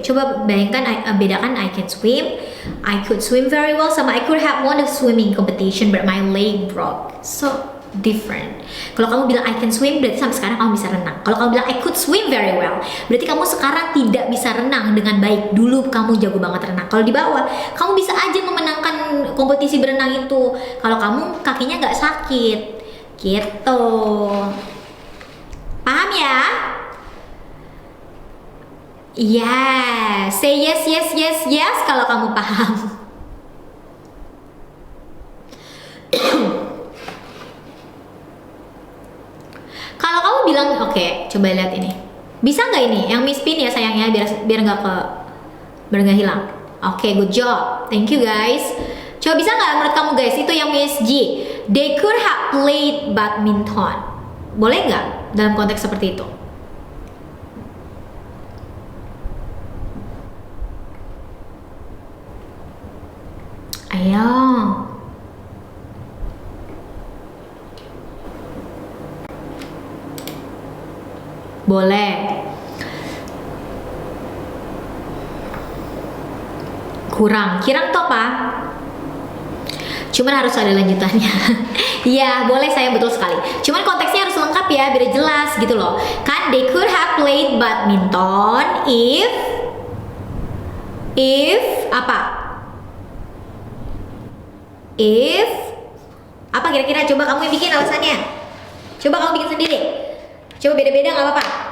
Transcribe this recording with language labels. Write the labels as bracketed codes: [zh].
[id] Coba bayangkan, bedakan [en] I can swim, I could swim very well, sama I could have won a swimming competition but my leg broke. So different. [id] Kalau kamu bilang [en] I can swim, [id] berarti sampai sekarang kamu bisa renang. Kalau kamu bilang [en] I could swim very well, [id] berarti kamu sekarang tidak bisa renang dengan baik. Dulu kamu jago banget renang. Kalau di bawah, kamu bisa aja memenangkan kompetisi berenang itu. Kalau kamu kakinya nggak sakit, gitu. Paham ya? [en] Yes, say yes, yes, yes, yes [id] kalau kamu paham. Kalau kamu bilang, oke, coba lihat ini. Bisa nggak ini? Yang Miss Pin ya sayangnya, biar nggak hilang. [en] Oke, good job. Thank you guys. [id] Coba bisa nggak menurut kamu guys, itu yang Miss G. [en] They could have played badminton. [id] Boleh nggak dalam konteks seperti itu? Ayo. Boleh. Kurang tuh apa? Cuman harus ada lanjutannya. Iya, boleh sayang, betul sekali. Cuman konteksnya harus lengkap ya, biar jelas gitu loh. [en] Kan they could have played badminton if apa? [id] If apa kira-kira? Coba kamu yang bikin alasannya. Coba kamu bikin sendiri. Coba beda-beda nggak apa-apa.